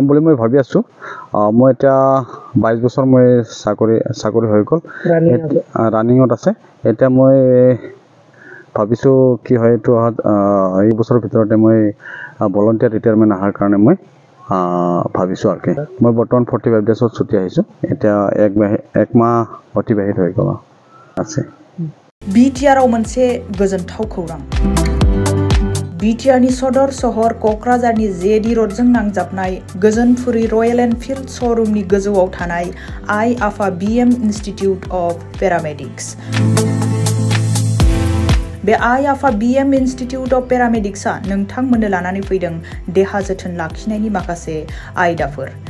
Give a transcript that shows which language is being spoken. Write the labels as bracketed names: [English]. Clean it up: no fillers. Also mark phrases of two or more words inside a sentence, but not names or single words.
[Assamese] বুলি মই ভাবি আছোঁ মই এতিয়া 22 বছৰ মই চাকৰি হৈ গ'ল ৰানিঙত আছে এতিয়া মই ভাবিছোঁ কি হয় এইটো এই বছৰৰ ভিতৰতে মই [English] voluntary retirement [Assamese] অহাৰ কাৰণে মই ভাবিছোঁ আৰু কি মই বৰ্তমান 45 ডেজত ছুটি আহিছোঁ এতিয়া এক মাহ অতিবাহিত হৈ গ'ল আছে [Bodo] बिटिआरआव मोनसे गोजोनथाव खौरां बिटिआरनि सदर सहर क'क्राझारनि जेडि र'डजों नांजाबनाय गोजोनपुरी रयेल एनफिल्ड श'रुमनि गोजौआव थानाय आइ आफा बिएम इन्स्टिट्युट अफ पेरामेडिक्स बे आइ आफा बिएम इन्स्टिट्युट अफ पेरामेडिक्सआ नोंथांमोननो लानानै फैदों देहा जोथोन लाखिनायनि माखासे आयदाफोर